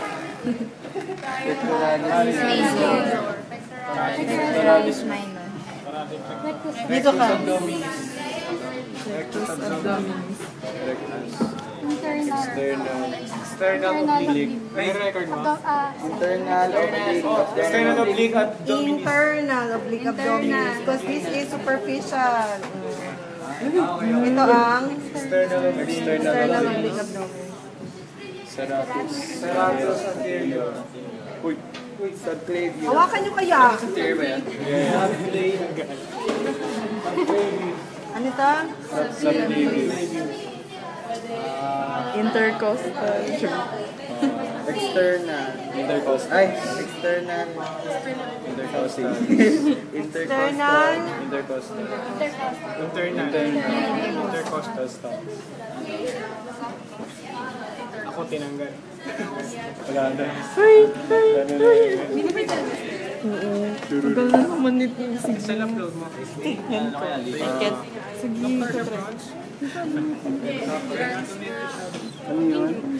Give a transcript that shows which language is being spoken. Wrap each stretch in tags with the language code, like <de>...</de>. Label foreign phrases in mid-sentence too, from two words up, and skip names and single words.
<tl>Dito ka.</tl> <en>External oblique.</en> <tl>May record mo?</tl> <en>External oblique abdominis. Internal oblique abdominis. Because this is superficial.</en> <tl>Ito ang External</tl> <en>oblique abdominis. Serratus anterior.</en> <tl>Uy, subclavian. Hawakan nyo kaya. anterior ba yan? Ano ito? Subclavian. Intercostal. External. Intercostal. Ay, external. Intercostal. External.</tl> <en>Intercostal. Internal. Intercostal stop.</en> <tl>Ako tinanggal. Wala na. Tagal na naman nito yung sige. Saan upload mo? Tignan ko. Sige, Ano yun?</tl>